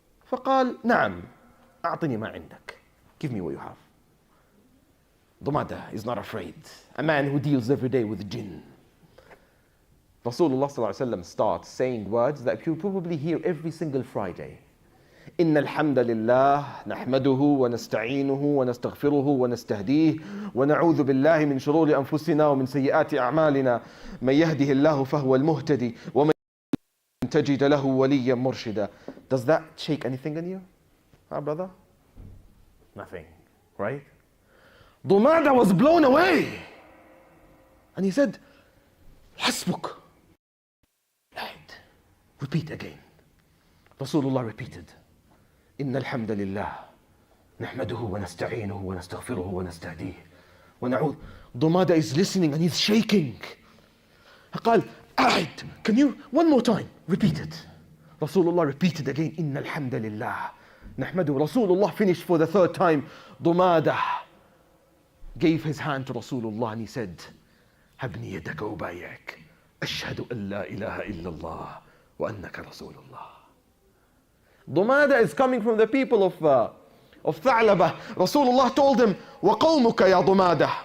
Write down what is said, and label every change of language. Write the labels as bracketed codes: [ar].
[ar] فقال نعم أعطني ما عندك. [en] Give me what you have. Dumada is not afraid. A man who deals every day with jinn. Rasulullah sallallahu alaihi wasallam starts saying words that you probably hear every single Friday. [ar] إن الحمد لله نحمده ونستعينه ونستغفره ونستهديه ونعوذ بالله من شرور أنفسنا ومن سيئات أعمالنا من يهده الله فهو المهتدي ومن تجد له وليا مرشدا. [en] Does that shake anything in you? Huh, brother? Nothing, right? Dumada was blown away. And he said, [ar] حسبك. [en] Right. Repeat again. Rasulullah repeated. [ar] إن الحمد لله نحمده ونستعينه ونستغفره ونستهديه ونعوذ. [en] Dumada is listening and he's shaking. [ar] قال أعد. [en] Can you one more time repeat it? Rasulullah repeated again. [ar] إن الحمد لله نحمده. [en] Rasulullah finished for the third time. Dumada gave his hand to Rasulullah and he said, [ar] هبني يدك وبايعك أشهد أن لا إله إلا الله وأنك رسول الله. [en] Dumada is coming from the people of Tha'labah. Rasulullah told him, [ar] وَقَوْمُكَ يَا [en] Dumada.